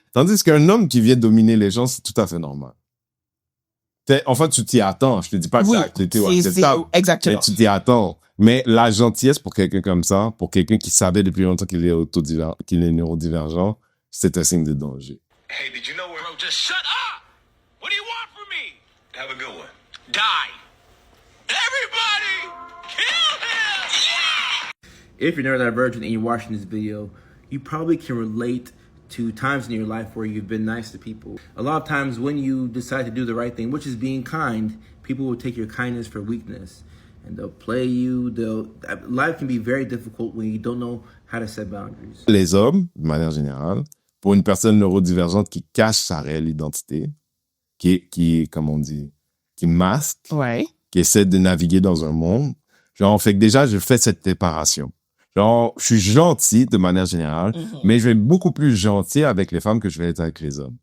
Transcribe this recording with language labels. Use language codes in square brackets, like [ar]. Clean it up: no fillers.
[fr] Tandis qu'un homme qui vient dominer les gens, c'est tout à fait normal. En fait, tu t'y attends. Je te dis pas que c'était acceptable. Exactement. Mais tu t'y attends. Mais la gentillesse pour quelqu'un comme ça, pour quelqu'un qui savait depuis longtemps qu'il est neurodivergent, c'est un signe de danger. [en] Hey, did you know where... Bro, just shut up! What do you want from me? Have a good one. Die. Everybody, kill him! Yeah! If you're neurodivergent and you're watching this video, you probably can relate to times in your life where you've been nice to people. A lot of times when you decide to do the right thing, which is being kind, people will take your kindness for weakness. And they'll play you. Life can be very difficult when you don't know how to set boundaries. [fr] Les hommes, de manière générale, pour une personne neurodivergente qui cache sa réelle identité, qui comme on dit, qui masque, Ouais. qui essaie de naviguer dans un monde. Genre, fait que déjà, je fais cette séparation. Genre, je suis gentil de manière générale, mais je vais être beaucoup plus gentil avec les femmes que je vais être avec les hommes.